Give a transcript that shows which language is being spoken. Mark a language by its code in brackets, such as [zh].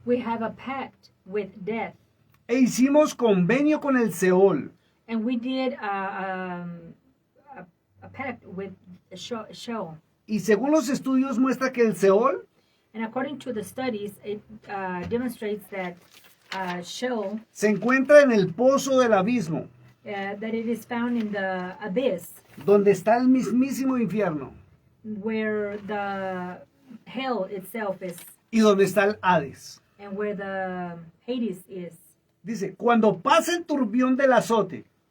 [en] we have a pact with death, [es] e hicimos convenio con el Seol, [en] and we did a pact with Sheol. [es] y según los estudios muestra que el Seol [en] And according to the studies, it demonstrates that Sheol, [es] se encuentra en el pozo del abismo, [en] that it is found in the abyss, [es] donde está el mismísimo infierno, [en] where the hell itself is, [es] y donde está el Hades. [en] and where the Hades is. [es] Dice, cuando pasa el turbión del azote,